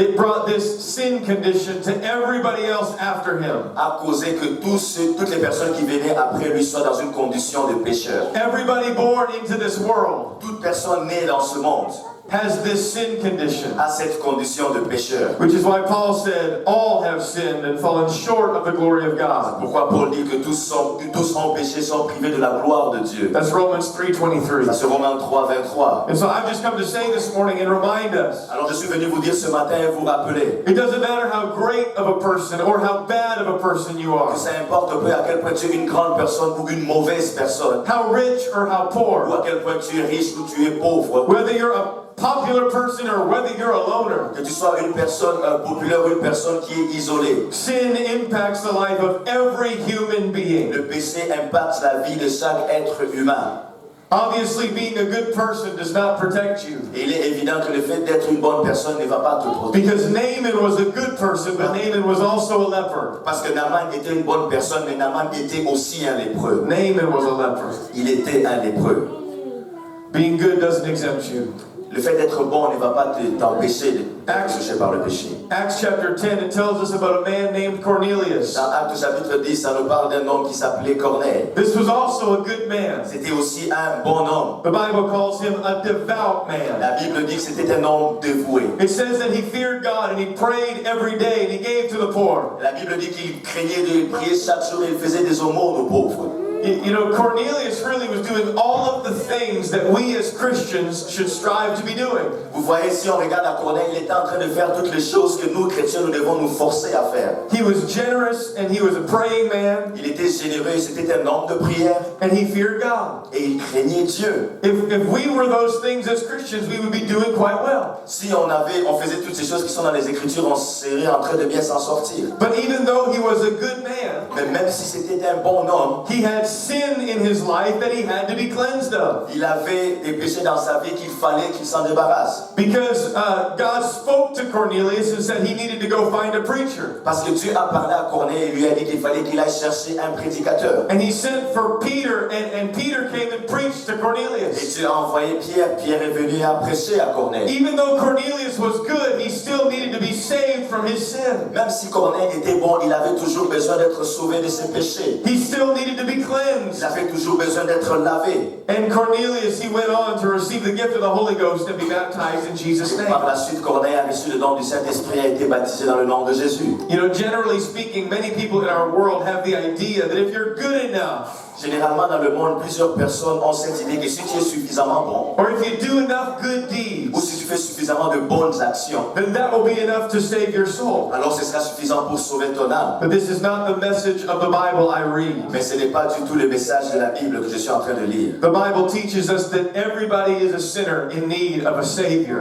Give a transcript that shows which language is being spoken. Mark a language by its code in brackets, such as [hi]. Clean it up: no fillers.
[en] it brought this sin condition to everybody else after him. [fr] a causé que toutes les personnes qui venaient après lui soient dans une condition de pécheur. [en] Everybody born into this world [fr] Toute personne née dans ce monde [en] has this sin condition. [fr] a cette condition de pécheur. [en] Which is why Paul said, all have sinned and fallen short of the glory of God. [fr] Pourquoi Paul dit que tous ont péché, sont privés de la gloire de Dieu. [en] That's Romans 3:23. [fr] Ça c'est Romains 3, 23. [en] And so I've just come to say this morning and remind us, [fr] Alors je suis venu vous dire ce matin et vous rappeler [en] it doesn't matter how great of a person or how bad of a person you are, [fr] que ça importe peu à quel point tu es une grande personne ou une mauvaise personne, [en] how rich or how [fr] ou [en] poor, [fr] à quel point tu es riche ou tu es pauvre, [en] whether you're a popular person or whether you're a loner. [fr] que tu sois une personne populaire ou une personne qui est isolée. [en] Sin impacts the life of every human being. [fr] Le péché impacte la vie de chaque être humain. [en] Obviously, being a good person does not protect you. [fr] Et il est évident que le fait d'être une bonne personne ne va pas te protéger. [en] Because Naaman was a good person, but Naaman was also a leper. [fr] Parce que Naaman était une bonne personne, mais Naaman était aussi un lépreux. [en] Naaman was a leper. [fr] Il était un lépreux. [en] Being good doesn't exempt you. [fr] Le fait d'être bon ne va pas t'empêcher d'être touché par le péché. [en] Acts chapter 10, it tells us about a man named Cornelius. [fr] Dans Actes chapitre 10, ça nous parle d'un homme qui s'appelait Corneille. [en] This was also a good man. [fr] C'était aussi un bon homme. [en] The Bible calls him a devout man. [fr] La Bible dit que c'était un homme dévoué. [en] It says that he feared God and he prayed every day and he gave to the poor. [fr] La Bible dit qu'il craignait de prier chaque jour et il faisait des aumônes aux pauvres. [en] You know, Cornelius really was doing all of the things that we as Christians should strive to be doing. [fr] Vous voyez, si on regarde à Corneille, il était en train de faire toutes les choses que nous, chrétiens, nous devons nous forcer à faire. [en] He was generous and he was a praying man [fr] Il était généreux, c'était un homme de prière [en] and he feared God. [fr] et il craignait Dieu. [en] If we were those things as Christians, we would be doing quite well. [fr] Si on faisait toutes ces choses qui sont dans les Écritures, on serait en train de bien s'en sortir. [en] But even though he was a good man, [fr] Mais même si c'était un bon homme, [en] he had sin in his life that he had to be cleansed of. [fr] il avait des péchés dans sa vie qu'il fallait qu'il s'en débarrasse. [en] Because God spoke to Cornelius and said he needed to go find a preacher. [fr] Parce que Dieu a parlé à Corneille et lui a dit qu'il fallait qu'il aille chercher un prédicateur. [en] And he sent for Peter, and Peter came and preached to [fr] Et [en] Cornelius. [fr] Dieu a envoyé Pierre. Pierre est venu à prêcher à Corneille. [en] Even though Cornelius was good, he still needed to be saved from his sin. [fr] Même si Corneille était bon, il avait toujours besoin d'être sauvé de ses péchés. [en] He still needed to be cleansed [fr] Il [en] cleansed. [fr] avait toujours besoin d'être lavé. [en] And Cornelius, he went on to receive the gift of the Holy Ghost and be baptized in Jesus' name. [fr] Par la suite, Corneille a reçu le don du Saint-Esprit et a été baptisé dans le nom de Jésus. [en] You know, generally speaking, many people in our world have the idea that if you're good enough, [fr] Généralement, dans le monde, plusieurs personnes ont cette idée que si tu es suffisamment bon, [en] or if you do enough good deeds, [fr] ou si tu fais suffisamment de bonnes actions, [en] then that will be enough to save your soul. [fr] alors ce sera suffisant pour sauver ton âme. [en] But this is not the message of the Bible I read. [fr] Mais ce n'est pas du tout le message de la Bible que je suis en train de lire. [en] The Bible teaches us that everybody is a sinner in need of a Savior.